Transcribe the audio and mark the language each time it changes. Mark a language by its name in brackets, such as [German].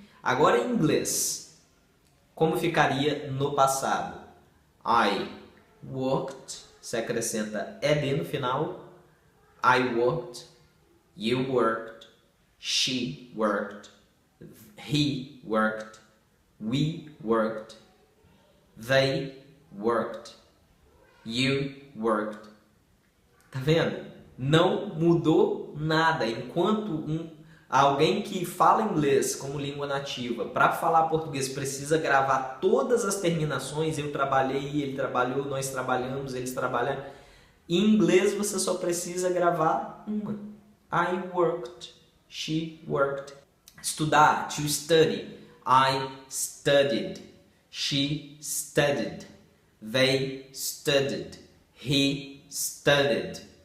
[Portuguese] Agora em inglês, como ficaria no passado? [English] I worked, [Portuguese] você acrescenta ed no final. [English] I worked, you worked, she worked, he worked, we worked, they worked, you worked. [Portuguese] Tá vendo? Não mudou nada. Enquanto alguém que fala inglês como língua nativa, para falar português, precisa gravar todas as terminações, eu trabalhei, ele trabalhou, nós trabalhamos, eles trabalharam. Em inglês você só precisa gravar uma. [English] I worked, she worked. [Portuguese] Estudar, [English] to study. I studied, she studied, they studied, he studied.